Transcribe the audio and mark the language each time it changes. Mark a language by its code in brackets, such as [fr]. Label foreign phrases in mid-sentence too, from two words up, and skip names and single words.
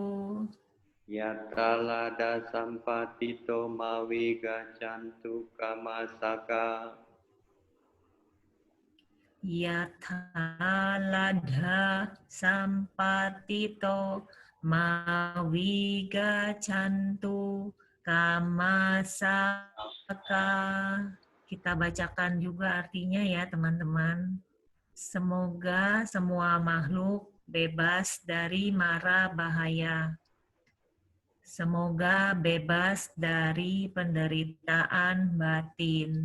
[pi] Yatalada sampatito mawigacantu kamasaka Yathaladha sampatito mawigacantu kamasaka. [id] Kita bacakan juga artinya ya teman-teman. Semoga semua makhluk bebas dari mara bahaya. Semoga bebas dari penderitaan batin.